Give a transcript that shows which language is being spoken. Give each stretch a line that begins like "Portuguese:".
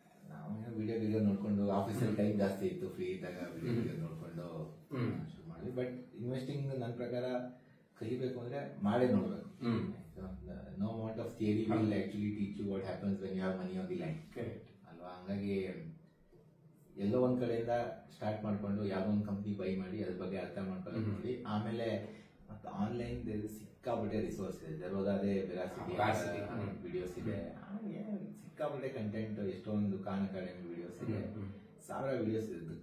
Kannada: ನಾವು ವಿಡಿಯೋ ನೋಡ್ಕೊಂಡು, ಆಫೀಸಲ್ಲಿ ಟೈಮ್ ಜಾಸ್ತಿ ಇತ್ತು, ಫ್ರೀ ಇದ್ದಾಗ ವಿಡಿಯೋ ನೋಡ್ಕೊಂಡು ಶುರು ಮಾಡಿದ್ವಿ. ಬಟ್ ಇನ್ವೆಸ್ಟಿಂಗ್ ನನ್ನ ಪ್ರಕಾರ ಕಲಿಬೇಕು ಅಂದ್ರೆ ಮಾಡೇ ನೋಡ್ಬೇಕು.
English: No amount of theory will actually teach you what happens when you have money on the line.
Kannada: ಅಲ್ವಾ? ಹಂಗಾಗಿ ಎಲ್ಲೋ ಒಂದ್ ಕಡೆಯಿಂದ ಸ್ಟಾರ್ಟ್ ಮಾಡ್ಕೊಂಡು ಯಾವ್ದೋ ಒಂದು ಕಂಪ್ನಿ ಬೈ ಮಾಡಿ ಅದ್ರ ಬಗ್ಗೆ ಅರ್ಥ ಮಾಡ್ಕೊಂಡು ನೋಡಿ, ಆಮೇಲೆ ಮತ್ತೆ ಆನ್ಲೈನ್ ಸಿಕ್ಕಾಬಿಟ್ಟೆ ರಿಸೋರ್ಸ್ ಇದೆ. ಜರೋದಾದೆ ವೆರಾಸಿಟಿ ವಿಡಿಯೋಸ್ ಇದೆ, ಸಿಕ್ಕಾಬಿಟ್ಟೆ ಕಂಟೆಂಟ್, ಎಷ್ಟೊಂದು ಖಾನ್ ಅಕಾಡೆಮಿ ವಿಡಿಯೋಸ್ ಇದೆ, 1000 ವಿಡಿಯೋಸ್ ಇದೆ.